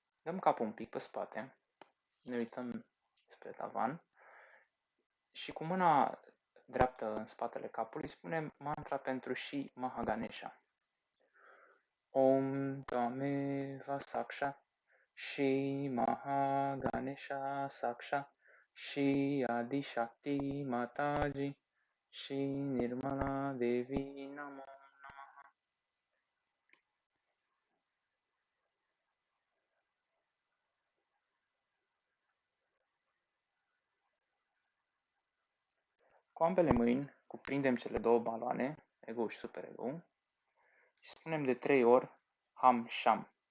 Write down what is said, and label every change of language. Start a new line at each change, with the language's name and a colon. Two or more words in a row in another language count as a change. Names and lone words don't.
Romanian: dăm capul un pic pe spate, ne uităm spre tavan și cu mâna dreaptă în spatele capului spunem mantra pentru și Mahaganesha.
Sanskrit: Om Tameva Saksha Shri Mahaganesha Saksha Shri Adi Shakti Mataji Shri Nirmala Devi Namo Namaha.
Romanian: Cu ambele mâini cuprindem cele două baloane, ego și superego, și spunem de 3 ori
Sanskrit: Ham Sham.